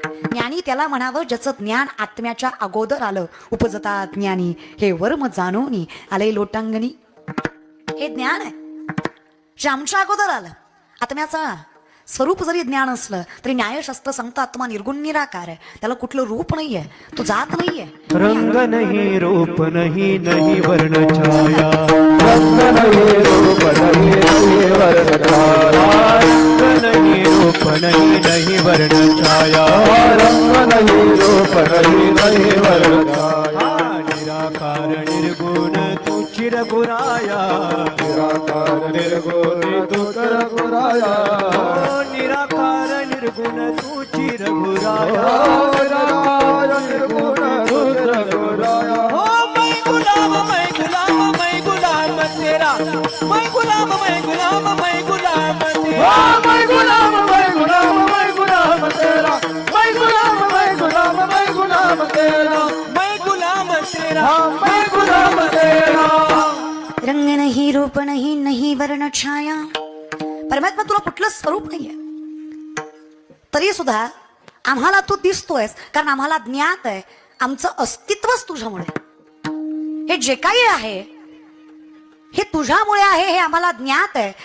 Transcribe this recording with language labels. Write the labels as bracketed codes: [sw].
[mr] ज्ञानी त्याला म्हणावं ज्याचं ज्ञान आत्म्याच्या अगोदर आलं. उपजता ज्ञानी हे वर्म जाणोनी आले लोटांगणी. हे ज्ञान आहे जे आमच्या अगोदर आलं. आत्म्याचा स्वरूप जरी ज्ञान असलं तरी न्यायशास्त्र सांगतं आत्मा निर्गुण निराकार आहे, त्याला कुठलं रूप नाहीये, तो जात नाहीये. [hi] रंग नहीं रूप नहीं नहीं वर्ण छाया, रंग नहीं रूप नहीं नहीं वर्ण छाया, रंग नहीं रूप नहीं नहीं वर्ण छाया, रंग नहीं रूप नहीं नहीं वर्ण छाया. निराकार निर्गुण तू चिरगुराया, निराकार निर्गुण तू चिरगुराया, निराकार निर्गुण तू चिरगुराया, निराकार निर्गुण तू चिरगुराया. मैं गुलाम मैं गुलाम तेरा, मैं गुलाम मैं गुलाम मैं गुलाम तेरा, मैं गुलाम मैं गुलाम मैं गुलाम तेरा, मैं गुलाम मैं गुलाम मैं गुलाम तेरा, मैं गुलाम तेरा, मैं गुलाम तेरा. [mr] रंग नाही रूप नाही नाही वर्ण छाया. परमात्मा तुला कुठलं स्वरूप नाहीये, तरी सुद्धा आम्हाला तू दिसतोयस, कारण आम्हाला ज्ञात आहे आमचं अस्तित्वच तुझ्यामुळे. हे जे काही आहे हे तुझ्यामुळे आहे, हे आम्हाला ज्ञात आहे.